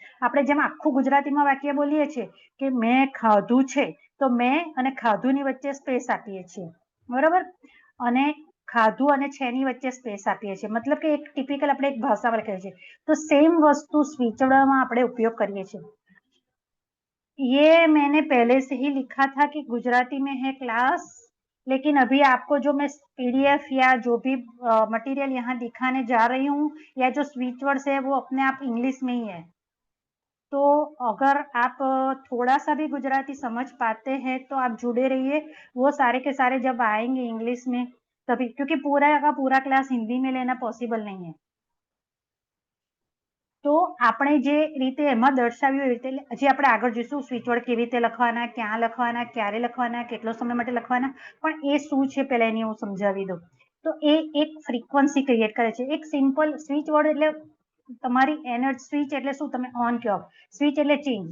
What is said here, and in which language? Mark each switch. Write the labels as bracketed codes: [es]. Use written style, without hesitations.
[gu] આપણે જેમ આખું ગુજરાતીમાં વાક્ય બોલીએ છીએ કે મેં ખાધું છે, તો મેં અને ખાધું ની વચ્ચે સ્પેસ આપીએ છીએ, બરોબર. અને ખાધું અને છે ની વચ્ચે સ્પેસ આપીએ છીએ, મતલબ કે એક ટિપિકલ આપણે એક ભાષામાં લખીએ છીએ. તો સેમ વસ્તુ સ્વિચ વર્ડમાં આપણે ઉપયોગ કરીએ છીએ. [hi] ये मैंने पहले से ही लिखा था कि गुजराती में है क्लास, लेकिन अभी आपको जो मैं पीडीएफ या जो भी मटेरियल यहाँ दिखाने जा रही हूँ, या जो स्विच वर्ड्स है वो अपने आप इंग्लिश में ही है. तो अगर आप थोड़ा सा भी गुजराती समझ पाते हैं तो आप जुड़े रहिए. वो सारे के सारे जब आएंगे इंग्लिश में तभी, क्योंकि पूरा का पूरा क्लास हिंदी में लेना पॉसिबल नहीं है. [gu] તો આપણે જે રીતે એમાં દર્શાવ્યું એ રીતે હજી આપણે આગળ જોઈશું સ્વિચ વર્ડ કેવી રીતે લખવાના, ક્યાં લખવાના, ક્યારે લખવાના, કેટલો સમય માટે લખવાના, પણ એ શું છે પહેલા એની હું સમજાવી દઉં. તો એ એક ફ્રીક્વન્સી ક્રિએટ કરે છે. એક સિમ્પલ સ્વિચ વર્ડ એટલે તમારી એનર્જી. સ્વિચ એટલે શું? તમે ઓન કહો. સ્વિચ એટલે ચેન્જ.